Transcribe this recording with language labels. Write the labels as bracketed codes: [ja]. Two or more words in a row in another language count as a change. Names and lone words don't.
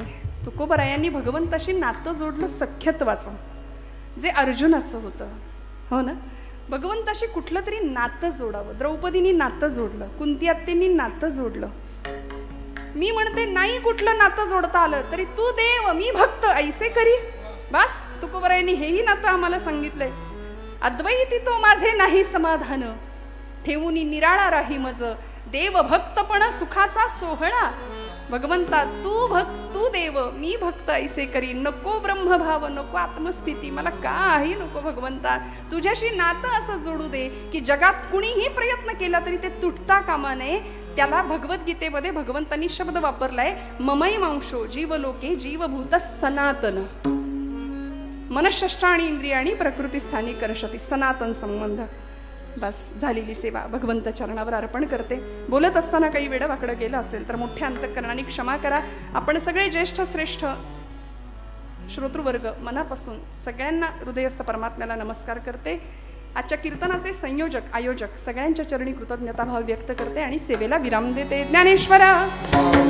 [mr] तुकोबरायांनी भगवंताशी नातं जोडलं सख्यत्वाचं जे अर्जुनाचं होतं. हो ना. भगवंताशी कुठलं तरी नातं जोडावं. द्रौपदींनी नातं जोडलं कुंती आत्यांनी नातं जोडलं. मी म्हणते नाही कुठलं नातं जोडता आलं तरी तू देव मी भक्त ऐसे करी बस. तुकोबरायांनी हेही नातं आम्हाला सांगितलंय. अद्वैती तो माझे नाही समाधान ठेवून निराळा राही मज देव भक्तपण सुखाचा सोहळा. भगवंता तू देव मी भक्त ऐसे करी. नको ब्रह्मभाव नको आत्मस्थिती मला काही नको भगवंता. तुझ्याशी नातं असं जोडू दे की जगात कुणीही प्रयत्न केला तरी ते तुटता कामा नये. त्याला भगवद्गीतेमध्ये भगवंतांनी शब्द वापरलाय [sa] ममैवांशो जीवलोके जीवभूत सनातन मनःषष्ठाणी इंद्रियाणी प्रकृतीस्थानी करशती. [mr] सनातन संबंध. बस झालेली सेवा भगवंत चरणावर अर्पण करते. बोलत असताना काही वेळ वाकडं गेलं असेल तर मोठ्या अंतःकरणाने क्षमा करा. आपण सगळे ज्येष्ठ श्रेष्ठ श्रोतृवर्ग मनापासून सगळ्यांना हृदयस्थ परमात्म्याला नमस्कार करते. आजच्या कीर्तनाचे संयोजक आयोजक सगळ्यांच्या चरणी कृतज्ञताभाव व्यक्त करते आणि सेवेला विराम देते.